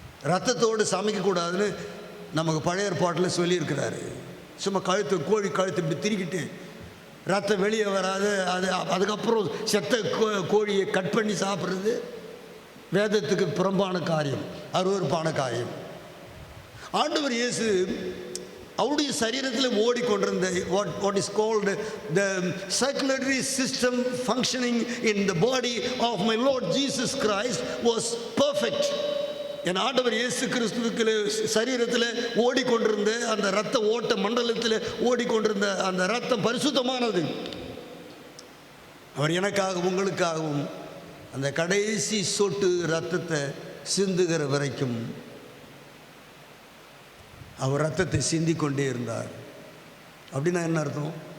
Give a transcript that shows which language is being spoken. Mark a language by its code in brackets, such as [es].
[ta] ரத்தத்தோடு சமைக்கக்கூடாதுன்னு நமக்கு பழைய ஏற்பாட்டில் சொல்லியிருக்கிறாரு. சும்மா கோழி கழுத்து இப்படி திரிக்கிட்டு ரத்தம் வெளியே வராது. அதுக்கப்புறம் செத்த கோழியை கட் பண்ணி சாப்பிட்றது வேதத்துக்கு புறம்பான காரியம், அருவருப்பான காரியம். ஆண்டவர் இயேசு அவருடைய சரீரத்தில் ஓடிக்கொண்டிருந்த [en] what is called the circulatory system functioning in the body of my Lord Jesus Christ was perfect. [ta] என் ஆண்டவர் இயேசு கிறிஸ்துவுக்கு சரீரத்தில் ஓடிக்கொண்டிருந்த அந்த இரத்த ஓட்ட மண்டலத்தில் ஓடிக்கொண்டிருந்த அந்த இரத்தம் பரிசுத்தமானது. அவர் எனக்காகவும் உங்களுக்காகவும் அந்த கடைசி சொட்டு இரத்தத்தை சிந்துகிற வரைக்கும் அவர் ரத்தத்தை சிந்தி கொண்டே இருந்தார். அப்படின்னா என்ன அர்த்தம்?